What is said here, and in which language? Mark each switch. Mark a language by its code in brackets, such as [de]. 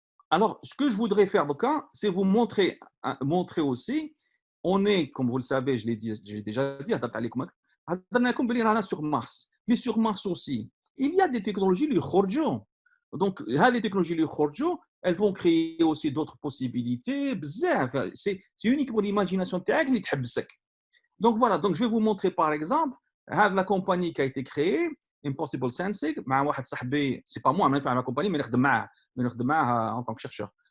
[fr] Alors ce que je voudrais faire c'est vous montrer aussi, on est, comme vous le savez, j'ai déjà dit, [ar] هضرنا لكم بلي رانا sur Mars. [fr] Mais sur Mars aussi, il y a des technologies [ar] اللي يخرجوا. [fr] Donc, هذه technologies اللي يخرجوا, elles vont créer aussi d'autres possibilités. [ar] بزاف. [fr] C'est uniquement l'imagination تاعك اللي تحبسك. Donc voilà, donc je vais vous montrer par exemple la compagnie qui a été créée, Impossible Sensing, [ar] مع واحد صاحبي, [fr] c'est pas moi, mais la compagnie, mais [ar] نخدم معاه [fr] en tant que chercheur.